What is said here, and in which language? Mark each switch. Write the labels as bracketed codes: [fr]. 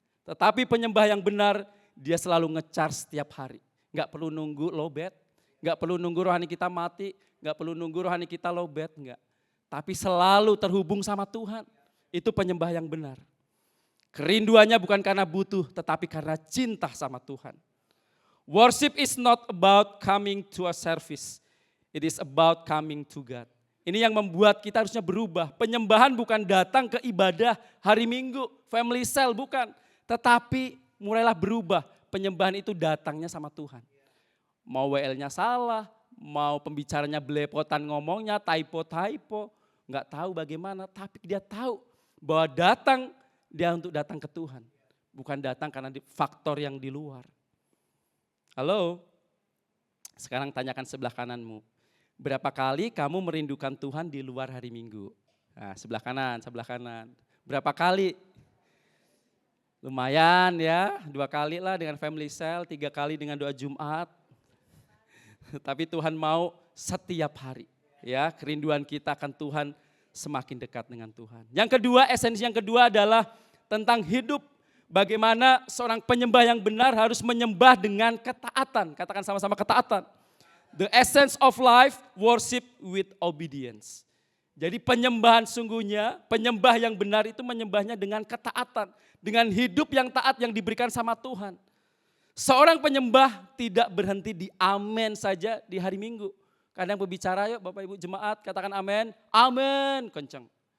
[id] Tetapi penyembah yang benar, dia selalu nge-charge setiap hari. Gak perlu nunggu lowbat, gak perlu nunggu rohani kita mati, gak perlu nunggu rohani kita lowbat, enggak. Tapi selalu terhubung sama Tuhan. Itu penyembah yang benar. Kerinduannya bukan karena butuh, tetapi karena cinta sama Tuhan. [en] Worship is not about coming to a service. It is about coming to God. [id] Ini yang membuat kita harusnya berubah. Penyembahan bukan datang ke ibadah hari Minggu, family cell bukan. Tetapi mulailah berubah. Penyembahan itu datangnya sama Tuhan. Mau WL-nya salah, mau pembicaranya belepotan ngomongnya, typo, nggak tahu bagaimana, tapi dia tahu bahwa datang dia untuk datang ke Tuhan, bukan datang karena faktor yang di luar. Halo, sekarang tanyakan sebelah kananmu, berapa kali kamu merindukan Tuhan di luar hari Minggu? Nah, sebelah kanan. Berapa kali? Lumayan ya, 2 kali lah dengan family cell, 3 kali dengan doa Jumat. Tapi Tuhan mau setiap hari ya, kerinduan kita akan Tuhan semakin dekat dengan Tuhan. Yang kedua, esensi yang kedua adalah tentang hidup bagaimana seorang penyembah yang benar harus menyembah dengan ketaatan. Katakan sama-sama ketaatan. [en] The essence of life, worship with obedience. [id] Jadi penyembahan sungguhnya, penyembah yang benar itu menyembahnya dengan ketaatan. Dengan hidup yang taat yang diberikan sama Tuhan. Seorang penyembah tidak berhenti di amen saja di hari Minggu. Kadang berbicara, yuk Bapak Ibu jemaat katakan amen. Amen, kencang.